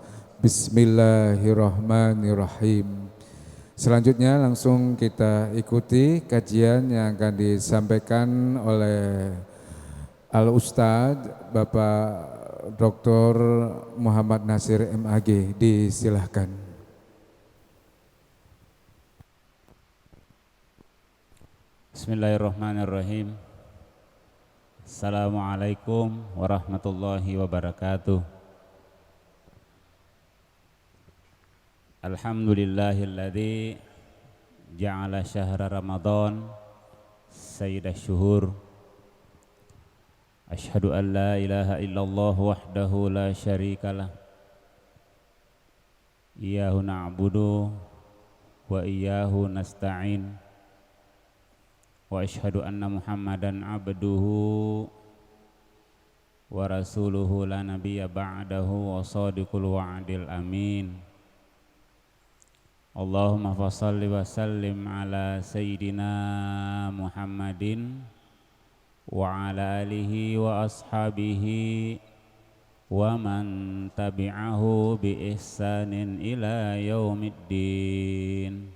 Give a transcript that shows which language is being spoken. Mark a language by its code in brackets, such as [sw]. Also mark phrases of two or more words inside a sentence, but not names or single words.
[id] Bismillahirrahmanirrahim. Selanjutnya langsung kita ikuti kajian yang akan disampaikan oleh Al-Ustadz Bapak Dr. Muhammad Nasir MAG. Disilahkan. [ar] بسم الله الرحمن الرحيم. السلام عليكم ورحمة الله وبركاته. الحمد لله الذي جعل شهر رمضان سيد الشهور. أشهد أن لا إله إلا الله وحده لا شريك له. إياه نعبد وإياه نستعين. وأشهد أن محمدا عبده ورسوله لا نبي بعده وصادق الوعد الأمين. اللهم فصل وسلم على سيدنا محمد وعلى آله وأصحابه ومن تبعه بإحسان إلى يوم الدين.